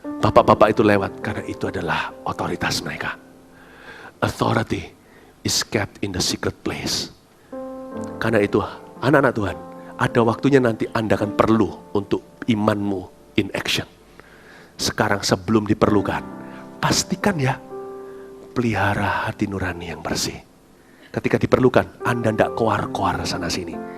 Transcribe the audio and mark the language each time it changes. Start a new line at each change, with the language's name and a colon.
Indonesian: Bapak-bapak itu lewat, karena itu adalah otoritas mereka.
English: Authority is kept in the secret place.
Indonesian: Karena itu, anak-anak Tuhan, ada waktunya nanti Anda akan perlu untuk imanmu
English: in action.
Indonesian: Sekarang sebelum diperlukan, pastikan ya, pelihara hati nurani yang bersih. Ketika diperlukan, Anda tidak koar-koar sana-sini.